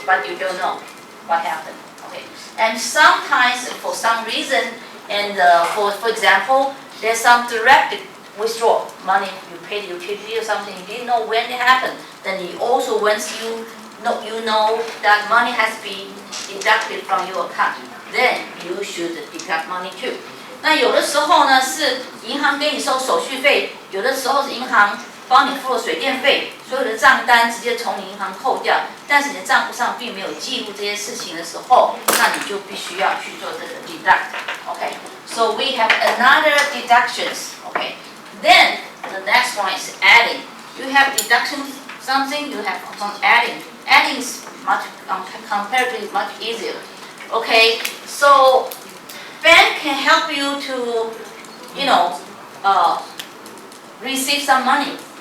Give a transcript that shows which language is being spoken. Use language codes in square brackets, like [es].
[en] But you don't know what happened, okay? And sometimes for some reason, and for example, there's some direct withdraw money, you paid utility or something, you didn't know when it happened. Then you also, once you know that money has been deducted from your account, then you should deduct money too. [zh] 那有的时候呢是银行给你收手续费，有的时候是银行帮你付了水电费，所有的账单直接从银行扣掉，但是你的账户上并没有记录这些事情的时候，那你就必须要去做这个 deduct. [en] Okay, so we have another deductions. Okay, then the next one is adding. You have deductions, something you have some adding. Adding is much comparatively much easier. Okay, so bank can help you to, receive some money.